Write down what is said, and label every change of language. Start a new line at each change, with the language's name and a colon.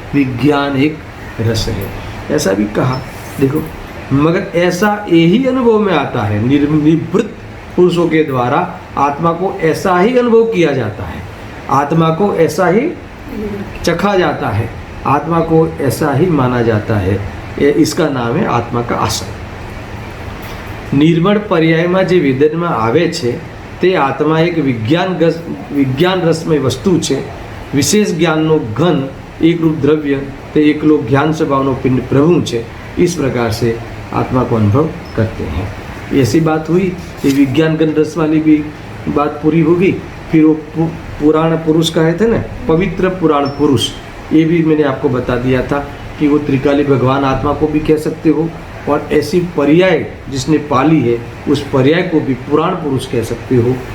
Hindi: विज्ञान एक रस है, ऐसा भी कहा। देखो मगर ऐसा यही अनुभव में आता है, निवृत्त पुरुषों के द्वारा आत्मा को ऐसा ही अनुभव किया जाता है, आत्मा को ऐसा ही चखा जाता है, आत्मा को ऐसा ही माना जाता है। इसका नाम है आत्मा का आश्रय।
Gujarati: निर्मळ पर्यायમાં જે વેદનમાં આવે છે તે આત્મા એક વિજ્ઞાન રસમય વસ્તુ છે। વિશેષ જ્ઞાનનો ઘન એકરૂપ દ્રવ્ય તે એકલો જ્ઞાન સ્વભાવનો પિંડ પ્રભુ છે।
Hindi: इस प्रकार से आत्मा को अनुभव करते हैं। ऐसी बात हुई, ये विज्ञान गण रस वाली भी बात पूरी होगी। फिर वो पुराण पुरुष कहे थे ना, पवित्र पुराण पुरुष, ये भी मैंने आपको बता दिया था कि वो त्रिकाली भगवान आत्मा को भी कह सकते हो, और ऐसी पर्याय जिसने पाली है उस पर्याय को भी पुराण पुरुष कह सकते हो।